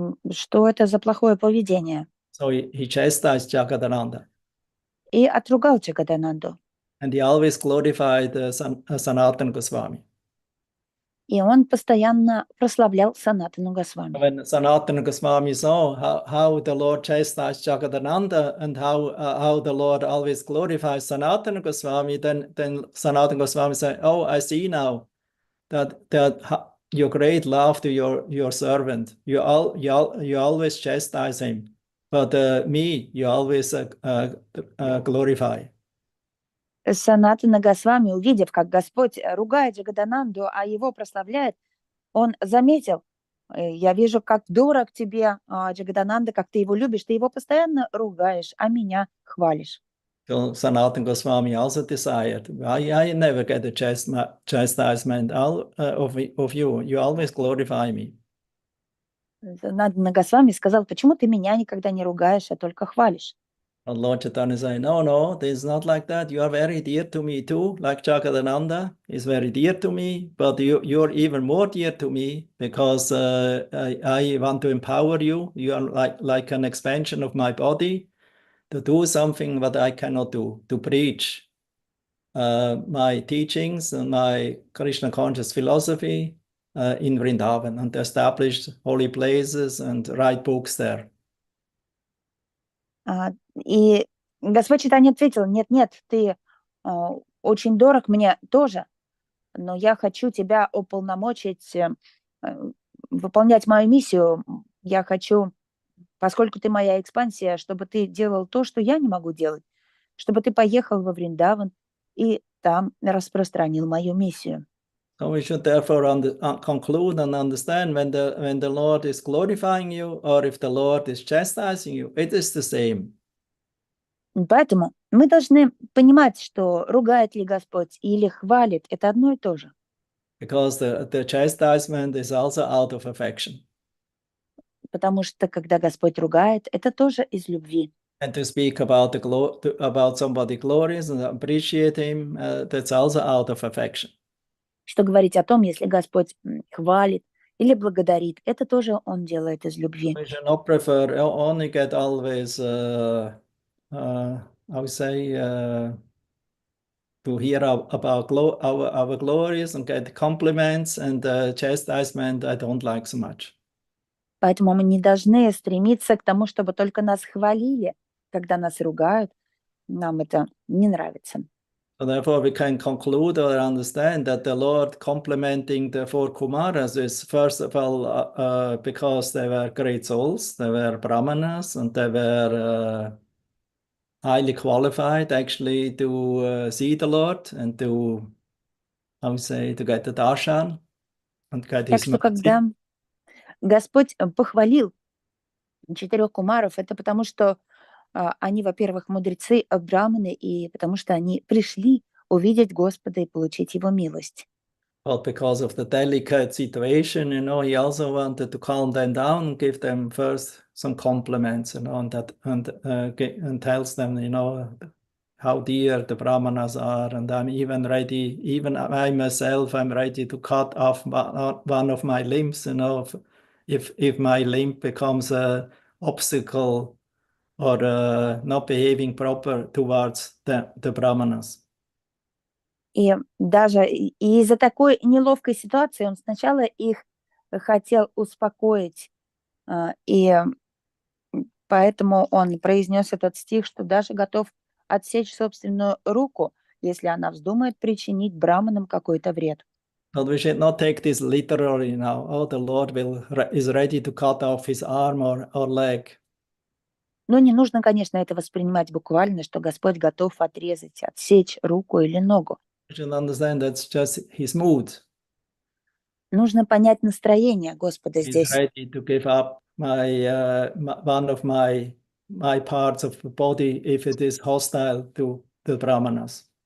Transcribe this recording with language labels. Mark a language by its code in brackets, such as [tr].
[ru] Что это за плохое поведение? [en] So he chastised Jagadananda. [ru] И отругал Джагадананду. [en] And he always glorified Sanatana Goswami. [ru] И он постоянно прославлял Санатану Госвами. [en] When Sanatana Goswami saw how the Lord chastised Jagadananda and how the Lord always glorifies Sanatana Goswami, then Sanatana Goswami said, "Oh, I see now that your great love to your servant. You always chastise him, but me you always glorify." [ru] Санатана Госвами, увидев, как Господь ругает Джагадананду, а его прославляет, он заметил: я вижу, как дорог тебе Джагадананда, как ты его любишь, ты его постоянно ругаешь, а меня хвалишь. [en] So Sanatana Goswami also desired, I never get a chastisement of you. You always glorify me. [ru] Санатана Госвами сказал: почему ты меня никогда не ругаешь, а только хвалишь? [en] And Lord Chaitanya said, no, this is not like that. You are very dear to me too, like Jagadananda is very dear to me, but you're even more dear to me because I want to empower you. You are like an expansion of my body to do something that I cannot do, to preach my teachings and my Krishna conscious philosophy in Vrindavan and establish holy places and write books there. [ru] И Господь Чайтанья ответил: нет, ты очень дорог мне тоже, но я хочу тебя уполномочить выполнять мою миссию. Я хочу, поскольку ты моя экспансия, чтобы ты делал то, что я не могу делать, чтобы ты поехал во Вриндаван и там распространил мою миссию. [en] So we should therefore conclude and understand when the Lord is glorifying you or if the Lord is chastising you, it is the same. [ru] Поэтому мы должны понимать, что ругает ли Господь или хвалит, это одно и то же. [en] Because the chastisement is also out of affection. [ru] Потому что когда Господь ругает, это тоже из любви. [en] And to speak about about somebody glorious and appreciate him, that's also out of affection. [ru] Что говорить о том, если Господь хвалит или благодарит, это тоже Он делает из любви. [en] We should not prefer only get always, I would say, to hear about our glories and get compliments and chastisement I don't like so much. [ru] Поэтому мы не должны стремиться к тому, чтобы только нас хвалили, когда нас ругают. Нам это не нравится. [en] So therefore, we can conclude or understand that the Lord complimenting the four Kumaras is first of all because they were great souls, they were brahmanas, and they were highly qualified actually to see the Lord and to, I would say, to get the darshan and get [ru] Так [en] his [ru] что [en] mercy. [ru] когда Господь похвалил 4 кумаров, это потому что они, во-первых, мудрецы, брахманы, и потому что они пришли увидеть Господа и получить Его милость. [en] But because of the delicate situation, he also wanted to calm them down and give them first some compliments, and tells them, how dear the brahmanas are, and I'm even ready, even I myself, I'm ready to cut off one of my limbs, if my limb becomes an obstacle or not behaving proper towards the brahmanas. [ru] И даже из-за такой неловкой ситуации он сначала их хотел успокоить, и поэтому он произнес этот стих, что даже готов отсечь собственную руку, если она вздумает причинить браманам какой-то вред. [en] But we should not take this literally now. Oh, the Lord is ready to cut off his arm or leg. [ru] Но не нужно, конечно, это воспринимать буквально, что Господь готов отрезать, отсечь руку или ногу. [en] You should understand that's just his mood. [ru] Нужно понять настроение Господа [en] He's [ru] здесь. [en] ready to give up one of my parts of the body if it is hostile to the brahmanas.